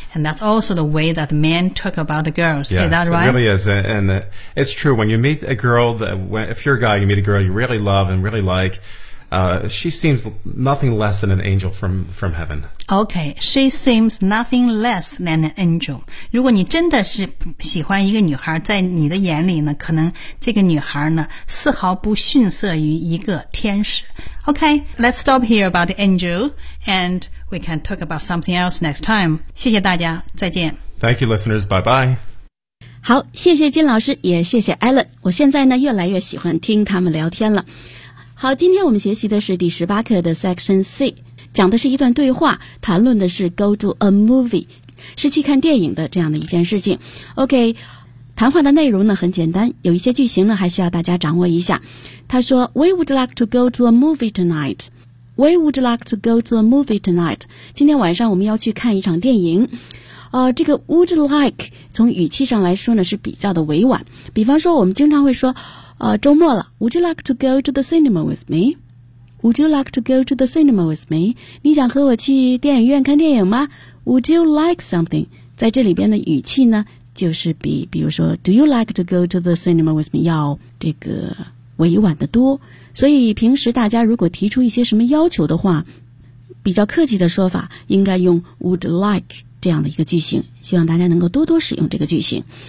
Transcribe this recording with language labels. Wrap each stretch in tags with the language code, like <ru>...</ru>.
<en>And that's also the way that men talk about the girls. Yes, is that right? It really is. And it's true. When you meet a girl, if you're a guy, you meet a girl you really love and really like,she seems nothing less than an angel from heaven. Okay, she seems nothing less than an angel.</en> <zh>如果你真的是喜欢一个女孩，在你的眼里呢，可能这个女孩呢，丝毫不逊色于一个天使。</zh> <en>Okay, let's stop here about the angel, and we can talk about something else next time.</en> <zh>谢谢大家，再见。</zh> <en>Thank you, listeners. Bye-bye.</en> <zh>好，谢谢金老师，也谢谢 Alan。我现在呢，越来越喜欢听他们聊天了。好，今天我们学习的是第18课的 Section C， 讲的是一段对话，谈论的是</zh> <en>go to a movie，</en> <zh>是去看电影的这样的一件事情。 OK， 谈话的内容呢很简单，有一些句型呢还需要大家掌握一下。他说</zh> <en>We would like to go to a movie tonight. We would like to go to a movie tonight.</en> <zh>今天晚上我们要去看一场电影。这个 would like 从语气上来说呢是比较的委婉，比方说我们经常会说周末了</zh> <en>Would you like to go to the cinema with me? Would you like to go to the cinema with me?</en> <zh>你想和我去电影院看电影吗？</zh> <en>Would you like something?</en> <zh>在这里边的语气呢就是比如说</zh> <en>Do you like to go to the cinema with me?</en> <zh>要这个委婉的多。所以平时大家如果提出一些什么要求的话，比较客气的说法应该用 would like这样的一个句型，希望大家能够多多使用这个句型。</zh>